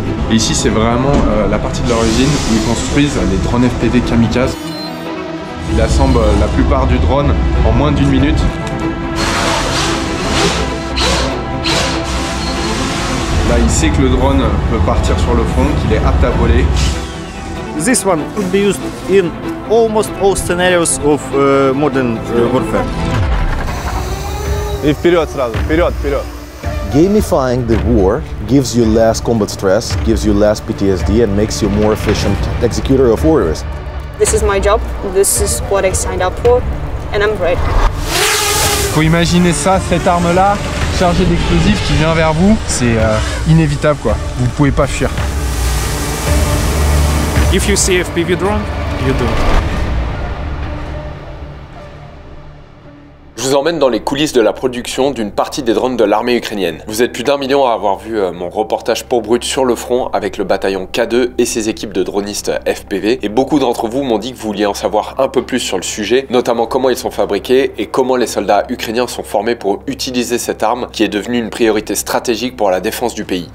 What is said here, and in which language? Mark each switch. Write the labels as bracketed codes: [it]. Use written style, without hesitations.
[fr] Et ici, c'est vraiment la partie de leur usine où ils construisent les drones FPV kamikazes. Ils assemblent la plupart du drone en moins d'une minute. Là, il sait que le drone peut partir sur le front, qu'il est apte à voler. [en] This one could be used in almost all scenarios of modern warfare. [ru] И вперед сразу, вперед, вперед. [en] Gamifying the war gives you less combat stress, gives you less PTSD, and makes you a more efficient executor of orders. This is my job, this is what I signed up for, and I'm ready. [fr] Faut imaginer ça, cette arme-là, chargée d'explosifs qui vient vers vous, c'est inévitable quoi. Vous pouvez pas fuir. [en] If you see FPV drone, you do it. [fr] Je vous emmène dans les coulisses de la production d'une partie des drones de l'armée ukrainienne. Vous êtes plus d'1 million à avoir vu mon reportage pour Brut sur le front avec le bataillon K2 et ses équipes de dronistes FPV. Et beaucoup d'entre vous m'ont dit que vous vouliez en savoir un peu plus sur le sujet, notamment comment ils sont fabriqués et comment les soldats ukrainiens sont formés pour utiliser cette arme qui est devenue une priorité stratégique pour la défense du pays.